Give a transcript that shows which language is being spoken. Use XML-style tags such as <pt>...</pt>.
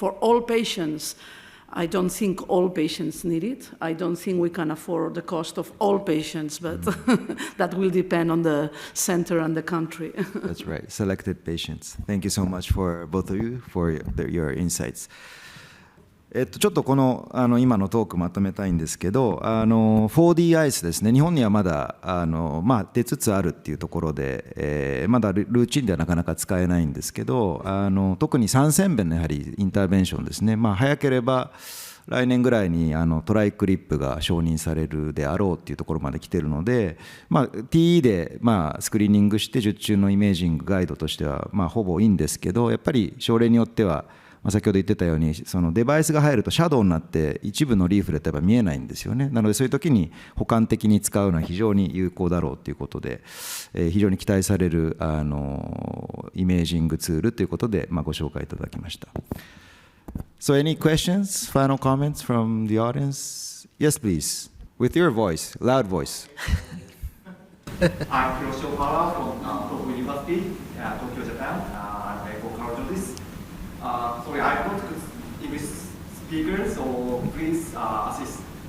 <en>For all patients, I don't think all patients need it. I don't think we can afford the cost of all patients, but that will depend on the center and the country. That's right, selected patients. Thank you so much for both of you for your insights.</en> <ja>ちょっとこの今のトークまとめたいんですけど、4D アイスですね、日本にはまだ出つつあるっていうところで、まだルーチンではなかなか使えないんですけど、特に三尖弁のやはりインターベンションですね、早ければ来年ぐらいにトライクリップが承認されるであろうっていうところまで来てるので、TE でスクリーニングして術中のイメージングガイドとしてはほぼいいんですけど、やっぱり症例によっては先ほど言ってたようにそのデバイスが入るとシャドウになって一部のリーフレットが見えないんですよね。なのでそういう時に補完的に使うのは非常に有効だろうということで、非常に期待されるイメージングツールということでご紹介いただきました。</ja> <en>So any questions, final comments from the audience? Yes, please. With your voice, loud voice. I'm Hiroshi Ohara from Tohoku University, Tokyo, Japan. I'm an echocardiologist. Sorry, I want to English speakers, so please assist.</en>